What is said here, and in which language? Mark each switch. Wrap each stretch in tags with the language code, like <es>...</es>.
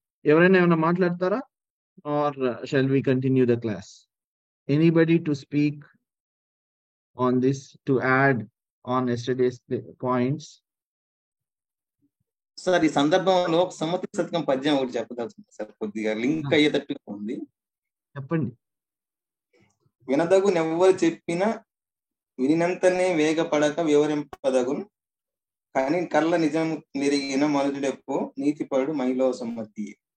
<te>ఎవరైనా ఏమైనా మాట్లాడతారా</te> <en>Or shall we continue the class? Anybody to speak on this, to add on yesterday's points?</en> <te>Sir ఈ సందర్భంలో సమ్మతి శతకం పద్యం ఒకటి చెప్పదలుచుకుంది సార్. కొద్దిగా లింక్ అయ్యేటట్టుగా ఉంది. చెప్పండి. వినదగు నెవ్వరు చెప్పినా వినినంతనే వేగపడక వివరింపదగును, కానీ కళ్ళ నిజం నెరిగిన మనుజుడెప్పో నీతిపడు మైలో సమ్మతి.</te>